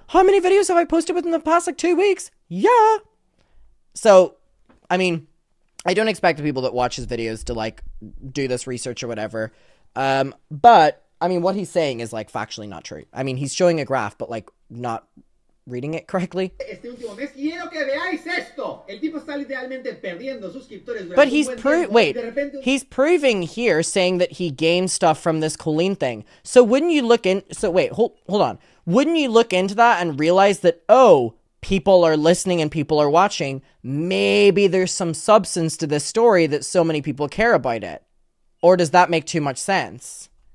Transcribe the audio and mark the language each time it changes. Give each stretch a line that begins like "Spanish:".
English: How many videos have I posted within the past, 2 weeks? Yeah. So, I mean, I don't expect the people that watch his videos to, do this research or whatever. But, I mean, what he's saying is, factually not true. I mean, he's showing a graph, but, not reading it correctly.
Spanish: Este último mes, quiero que veáis esto. El tipo está literalmente perdiendo suscriptores durante
English: But
Spanish: un buen tiempo,
English: he's proving here saying that he gained stuff from this Colleen thing. So wouldn't you look in? So wait, hold on. Wouldn't you look into that and realize that people are listening and people are watching? Maybe there's some substance to this story that so many people care about it, or does that make too much sense?